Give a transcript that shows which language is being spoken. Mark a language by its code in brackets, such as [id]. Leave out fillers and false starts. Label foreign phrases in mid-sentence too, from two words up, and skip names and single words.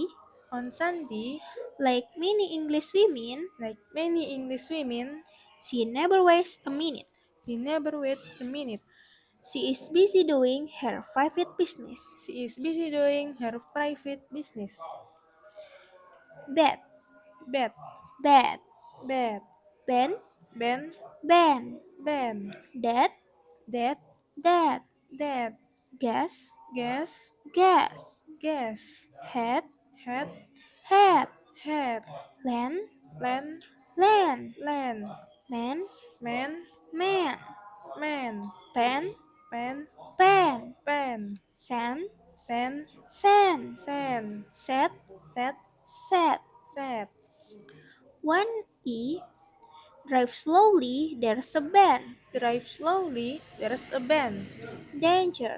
[en] On Sunday, like many English women, like many English women, she never wastes a minute. she never waits a minute. She is busy doing her private business. She is busy doing her private business. Bed, bed, bed. bed, Ben, ben, ben. ben, Dad, dad, dad. dad, Gas, gas, gas. gas, Head, head, head. head, Land, land, land. land, Man, man, man. man, Pen, pen, pen. pen, Sand, sand, sand. sand, Set, set, set. set. 1E. Drive slowly, there's a bend. Drive slowly, there's a bend. Danger.